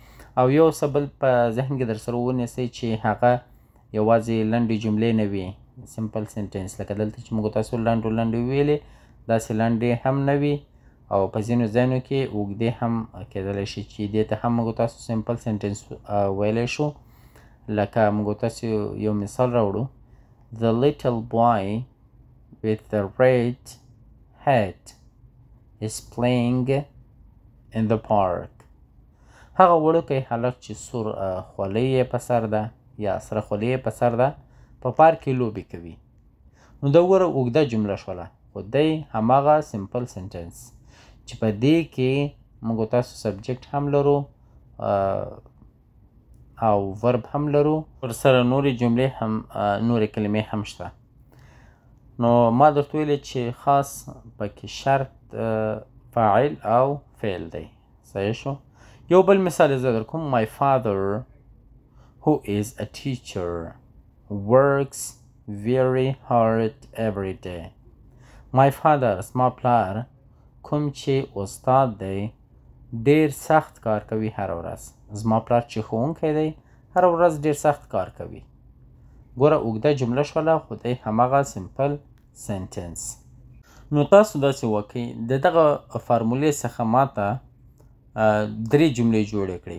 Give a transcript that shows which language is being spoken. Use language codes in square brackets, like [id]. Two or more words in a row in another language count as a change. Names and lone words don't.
[ps] او یو څه بل په ذهن کې در سره ونیسئ چې هغه یوازې لنډې جملې نه وي [en] simple sentence, [ps] لکه دلته چې موږ تاسو لنډې ویلې داسې لنډې هم نه وي، او په ځینو ځایونو کې اوږدې هم کېدلی شي چې دې ته هم موږ تاسو [en] simple sentence [ps] ویلی شو. لکه موږ تاسو یو مثال راوړو [en] The little boy with the red hat is playing in the park. [ps] هغه وړوکی هلک چې سور خولۍ یې په سر ده یا سره خولۍ یې په سر ده په پارک کې لوبې کوي. نو دا وګوره اوږده جمله شوله خو دی هماغه [en] simple sentence [ps] چې په دې کې موږ تاسو سبجیکټ هم لرو او ورب هم لرو ورسره نورې جملې هم نورې کلمې هم شته. نو ما درته ویلې چې خاص پکې شرط فاعل او فعل دی. صحیح شو. یو بل مثال زه در کوم. [en] My father who is a teacher works very hard every day. My father [ps] زما پلار کوم چې استاد دی ډیر سخت کار کوي هر ورځ. زما پلار چې ښوونکی دی هر ورځ ډیر سخت کار کوي. ګوره اوږده جمله شوله خو دی هماغه [en] simple sentence. [ps] نو تاسو داسې وکئ د دغه فارمولې څخه ماته 3 جملې جوړې کړئ.